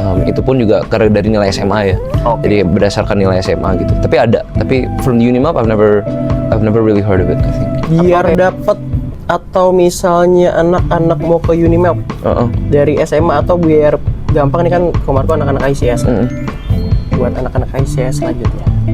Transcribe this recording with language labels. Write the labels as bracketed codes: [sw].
[id] Itu pun juga karena dari nilai SMA ya. Jadi berdasarkan nilai SMA gitu. [en] Tapi from Unimap I've never really heard of it, I think. [id] Biar dapat atau misalnya anak-anak mau ke Unimap dari SMA, atau biar gampang nih kan Ko Marco anak-anak ICS. Buat anak-anak ICS selanjutnya.